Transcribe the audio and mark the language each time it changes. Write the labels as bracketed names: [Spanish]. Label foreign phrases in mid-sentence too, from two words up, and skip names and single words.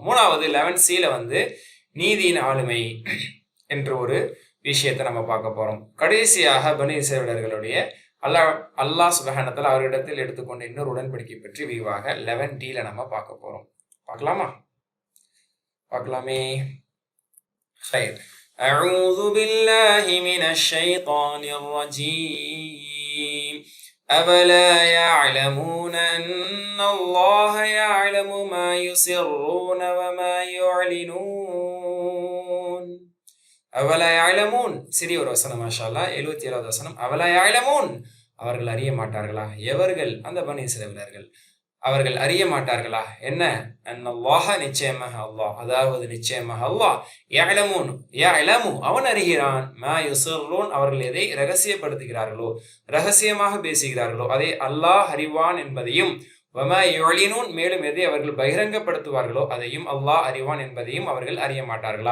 [Tamil] மூணாவது 11Cல நீதியின் ஆளுமை என்ற ஒரு விஷயத்தை நம்ம பார்க்க போறோம். கடைசியாக பனி இஸ்ரவேலர்களுடைய அல்லாஹ் [Arabic] سبحانه وتعالى [Tamil] அவரிடத்தில் எடுத்துக்கொண்ட இன்னொரு உடன்படிக்கை பற்றி விரிவாக 11Dல நம்ம பார்க்க போறோம். பார்க்கலாமே. [Arabic] خير. أعوذ بالله من الشيطان الرجيم. أفلا يعلمون أن الله يعلم ما يسرون وما يعلنون. أفلا يعلمون. [Tamil] சிறிய ஒரு வசனம் [Arabic] ما شاء الله. [Tamil] 77வது வசனம். [Arabic] أفلا يعلمون, [Tamil] அவர்கள் அறிய மாட்டார்களா? எவர்கள்? அந்த பனி இஸ்ரவேலர்கள். அவர்கள் அறிய மாட்டார்களா? என்ன? அன்னல்லாஹ, நிச்சயமாக அல்லாஹ், அதாவது நிச்சயமாக அல்லாஹ், யஅலமு, அவன் அறிகிறான், [Arabic] ما يسرون, [Tamil] அவர்கள் எதை ரகசியப்படுத்துகிறார்களோ, ரகசியமாக பேசுகிறார்களோ அதை அல்லாஹ் அறிவான் என்பதையும், [Arabic] وما يعلنون, [Tamil] மேலும் எதை அவர்கள் பகிரங்கப்படுத்துவார்களோ அதையும் அல்லாஹ் அறிவான் என்பதையும் அவர்கள் அறிய மாட்டார்களா?